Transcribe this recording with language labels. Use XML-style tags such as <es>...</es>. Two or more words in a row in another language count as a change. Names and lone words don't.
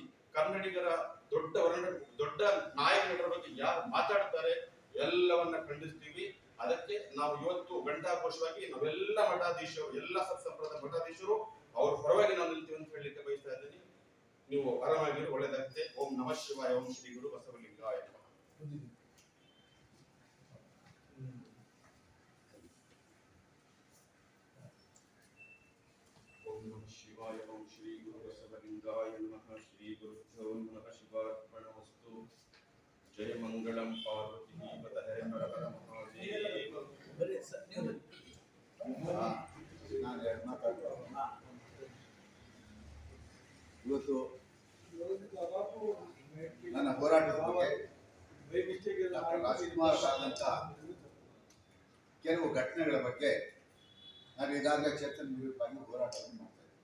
<kn>ಕನ್ನಡಿಗರ ದೊಡ್ಡ ನಾಯಕ ನಟರ ಬಗ್ಗೆ ಯಾರು ಮಾತಾಡ್ತಾರೆ ಎಲ್ಲವನ್ನ ಖಂಡಿಸ್ತೀವಿ. ಅದಕ್ಕೆ ನಾವು ಇವತ್ತು ಘಂಟಾಘೋಷವಾಗಿ ನಾವೆಲ್ಲ ಮಠಾಧೀಶರು, ಎಲ್ಲ ಸತ್ಸಂಪ್ರದಾಯ ಮಠಾಧೀಶರು ಅವ್ರ ಪರವಾಗಿ ನಾವು ನಿಲ್ತೀವಿ ಅಂತ ಹೇಳಲಿಕ್ಕೆ ಬಯಸ್ತಾ ಇದ್ದೀನಿ. ನೀವು ಆರಾಮಾಗಿರಿ, ಒಳ್ಳೆದಾಗುತ್ತೆ.</kn> <sa>ಓಂ ನಮಃ ಶಿವಾಯ. ಓಂ ಶ್ರೀ ಗುರು ಬಸವಲಿಂಗಾಯ ನಮಃ. ಓಂ ನಮಃ ಶಿವಾಯ. ಓಂ ಶ್ರೀ ಗುರು ಬಸವಲಿಂಗಾಯ ನಮಃ. ಶ್ರೀ ಗುರುಭ್ಯೋ ನಮಃ. ಶಿವಾರ್ಪಣಮಸ್ತು. ಜಯ ಮಂಗಳಂ ಪಾರ್ವತಿ ಪತಯೇ ಹರ ಹರ ಮಹಾದೇವ.</sa> <kn>ಇವತ್ತು ನನ್ನ ಹೋರಾಟದ ಬಗ್ಗೆ ಡಾಕ್ಟರ್ ರಾಜ್ಕುಮಾರ್ ಆದಂಥ ಕೆಲವು ಘಟನೆಗಳ ಬಗ್ಗೆ ನಾನು ಈಗಾಗಲೇ ಚೇತನ್ ವಿರುದ್ಧವಾಗಿ ಹೋರಾಟವನ್ನು ಮಾಡ್ತಾ ಇದ್ದೇನೆ.</kn>